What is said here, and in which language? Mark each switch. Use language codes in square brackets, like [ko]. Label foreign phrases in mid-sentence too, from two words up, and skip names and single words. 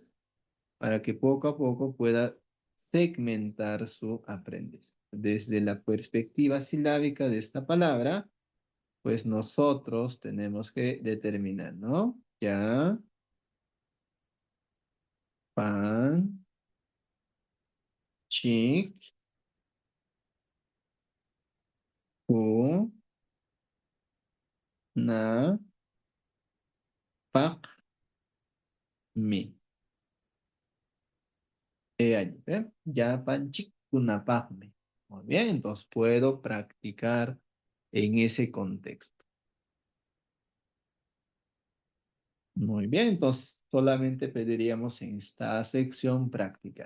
[es] Para que poco a poco pueda segmentar su aprendizaje. Desde la perspectiva silábica de esta palabra, pues nosotros tenemos que determinar, ¿no? [qu] Ya, pan, chic, pu, na, pak, mi. [es] Allí, ¿ve? [qu] Ya, pan, chic, una, pak, mi. [es] Muy bien, entonces puedo practicar en ese contexto. Muy bien, entonces solamente pediríamos en esta sección práctica.